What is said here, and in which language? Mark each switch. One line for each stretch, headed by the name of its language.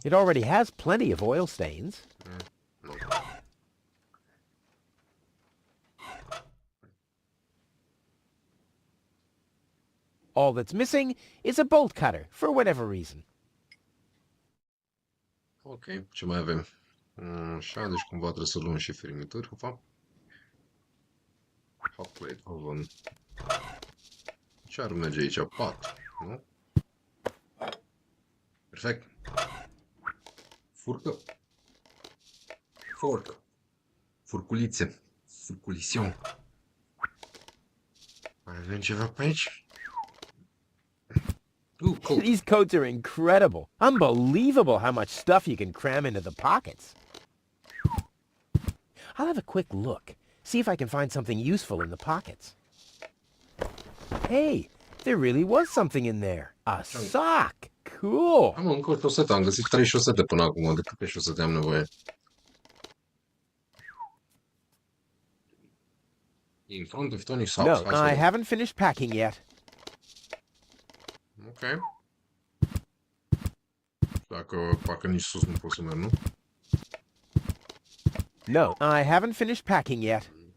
English: It already has plenty of oil stains.
Romanian: Nu.
English: All that's missing is a bolt cutter, for whatever reason.
Romanian: Ok, ce mai avem? Așa, deci cumva trebuie să luăm și fermituri.
English: Hop plate, oven.
Romanian: Ce ar merge aici? Pat, nu? Perfect. Furcă. Fork. Furculițe. Furculision. Mai avem ceva pe aici?
English: Cool. These coats are incredible. Unbelievable how much stuff you can cram into the pockets. I'll have a quick look. See if I can find something useful in the pockets. Hey, there really was something in there. A sock. Cool.
Romanian: Am încă o șosetă. Am găsit 3 șosete până acum. De câte șosete am nevoie?
English: In front of Tony's No, house. I haven't finished packing yet. Ok.
Romanian: Dacă parcă nici sus nu pot să merg, nu?
English: No, I haven't finished packing yet.